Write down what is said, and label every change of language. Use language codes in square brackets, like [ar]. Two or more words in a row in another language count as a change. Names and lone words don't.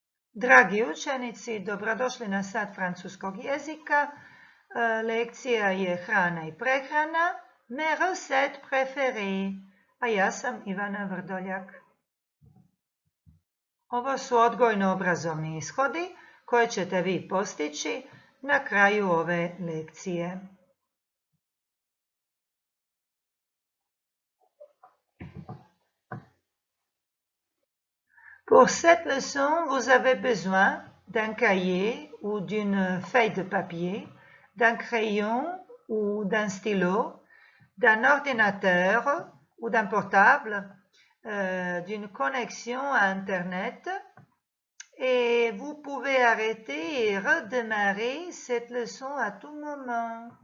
[hr] Dragi učenici, dobrodošli na sat francuskog jezika. Lekcija je hrana i prehrana. [fr] Mes recettes préférées. [hr] A ja sam Ivana Vrdoljak. Ovo su odgojno-obrazovni ishodi koje ćete vi postići na kraju ove lekcije. [fr] Pour cette leçon, vous avez besoin d'un cahier ou d'une feuille de papier, d'un crayon ou d'un stylo, d'un ordinateur ou d'un portable, d'une connexion à Internet, et vous pouvez arrêter et redémarrer cette leçon à tout moment.